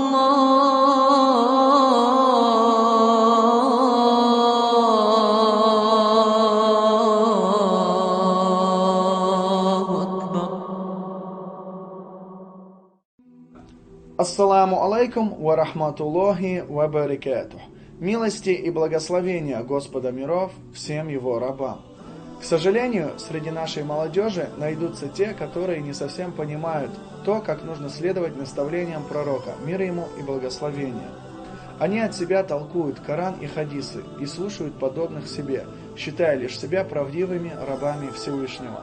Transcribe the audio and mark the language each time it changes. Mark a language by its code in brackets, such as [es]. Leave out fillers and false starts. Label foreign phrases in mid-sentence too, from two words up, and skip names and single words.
[ar] الله أكبر. السلام عليكم ورحمة الله وبركاته. [ru] Милости и благословения Господа миров всем его рабам. К сожалению, среди нашей молодежи найдутся те, которые не совсем понимают то, как нужно следовать наставлениям пророка, мир ему и благословения. Они от себя толкуют Коран и хадисы и слушают подобных себе, считая лишь себя правдивыми рабами Всевышнего.